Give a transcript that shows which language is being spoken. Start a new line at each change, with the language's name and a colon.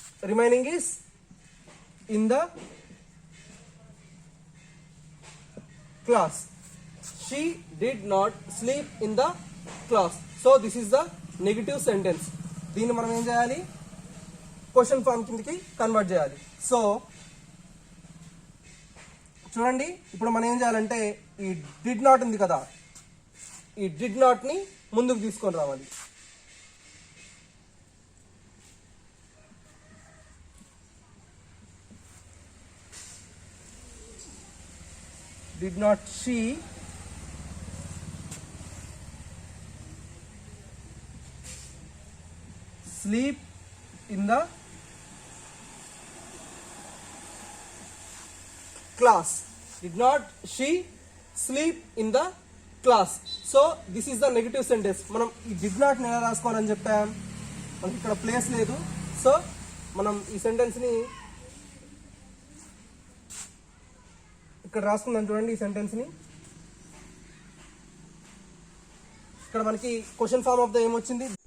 English: Remaining is in the class. She did not sleep in the class. So this is the negative sentence.
Telugu: దీన్ని మనం ఏం చేయాలి, question form కిందకి convert చేయాలి. So చూడండి, ఇప్పుడు మనం ఏం చేయాలంటే ఈ డిడ్ నాట్ ఉంది కదా, ఈ డిడ్ నాట్ ని ముందుకు తీసుకొని రావాలి.
English: Did not she sleep in the class? Did not she sleep in the class? So this is the negative sentence.
Telugu: మనం ఈ did not ఎలా రాసుకోవాలని చెప్పాం, మనకి ఇక్కడ ప్లేస్ లేదు. సో మనం ఈ సెంటెన్స్ని ఇక్కడ రాసుకుందాం చూడండి. ఈ సెంటెన్స్ని ఇక్కడ మనకి క్వశ్చన్ ఫామ్ ఆఫ్ ద ఏమొచ్చింది.